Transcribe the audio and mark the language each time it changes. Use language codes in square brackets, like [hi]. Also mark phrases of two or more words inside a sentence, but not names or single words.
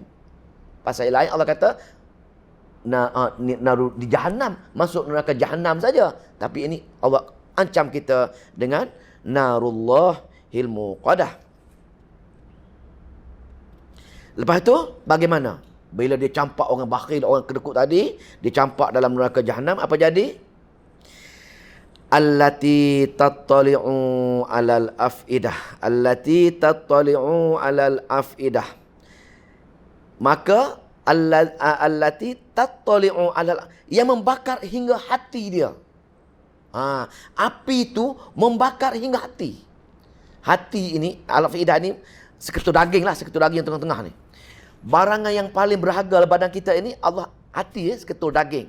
[ms] Pasal lain Allah kata naru di jahanam, masuk neraka jahanam saja. Tapi ini Allah ancam kita dengan [ar] نار الله الموقدة. [ms] Lepas itu bagaimana? Bila dia campak orang bakhil, orang kedekut tadi, dia campak dalam neraka jahanam, apa jadi? [ar] التي تطّلع على الأفئدة. التي تطّلع على الأفئدة. Maka التي تطّلع على, [ms] yang membakar hingga hati dia. Api itu membakar hingga hati. Hati ini, al-afidah ini seketul daging lah, seketul daging yang tengah-tengah ni. Barangan yang paling berharga dalam badan kita ini, Allah hati, seketul daging.